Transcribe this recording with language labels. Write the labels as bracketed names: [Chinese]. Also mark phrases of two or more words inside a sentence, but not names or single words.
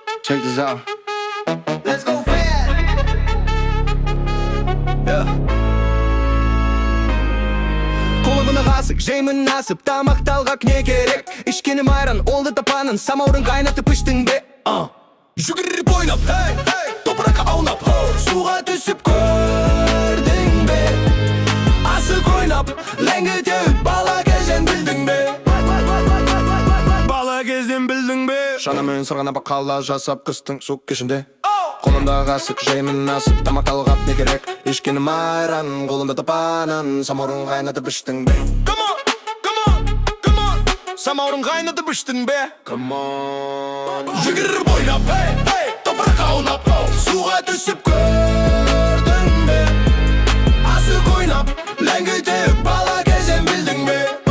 [English] Check this out. Let's go fast. Yeah. [Kazakh] Қолымын ғасық, жеймін насып, тамақ талғақ не керек? Ішкенім айран, олды тапанын, самаурын қайнатып іштің бе? Жүгіріп ойнап, топыраққа аунап, суға түсіп көрдің бе? Асық ойнап, ләңгі теуіп, бала кезден білдің бе? Бала кезден білдің бе? Шанымен сырғанап қала жасап қыстың суық кешінде. Қолымда ғасық, жеймін насып, тамақ талғап не керек? Ішкенім айран, қолымда тапанын, самаурын қайнатып іштің бе? [English] Come on, come on, come on. [Kazakh] Самаурын қайнатып іштің бе? [English] Come on. [Kazakh] Жүгіріп ойнап, топыраққа аунап, суға түсіп көрдің бе? Асық ойнап, ләңгі теуіп, бала кезден білдің бе?